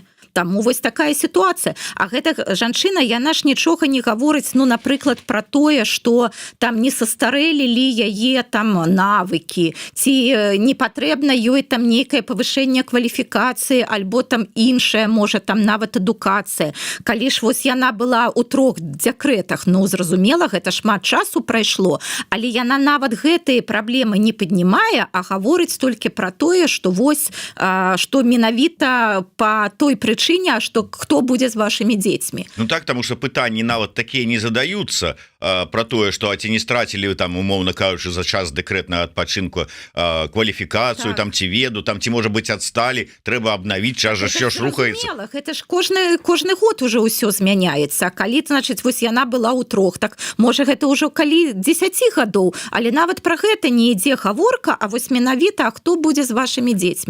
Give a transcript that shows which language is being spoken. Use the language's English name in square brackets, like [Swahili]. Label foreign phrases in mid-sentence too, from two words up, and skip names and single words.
[Belarusian] Таму вось такая сітуацыя. А гэта жанчына, яна ж нічога не гаворыць, ну, напрыклад, пра тое, што там не састарэлілі яе там навыкі, ці не патрэбна ёй там нейкае павышэнне кваліфікацыі, альбо там іншая, можа, там нават адукацыя. Калі ж вось яна была ў 3 дэкрэтах, ну, зразумела, гэта шмат часу прайшло, але яна нават гэтыя праблемы не паднімае, а гаворыць толькі пра тое, што вось, што менавіта па той прычыне, [Russian] что кто будет с вашими детьми. Ну так, потому что [Belarusian] пытанні нават [Russian] такие не задаются [Belarusian] про тое, что ці не страцілі там, умоўно кажучы, за час дэкрэтнага адпачынку кваліфікацыю, так. Там ці веду, там ці можа быць адсталі, трэба абнавіць, час жа ўсё ж рухаецца. Гэта ж кожны год уже ўсё змяняецца. Калі, значыць, вось яна была ў 3, так можа гэта ўжо калі 10 гадоў, але нават пра гэта не ідзе гаворка, а вось менавіта, а хто будзе з вашими дзецьмі.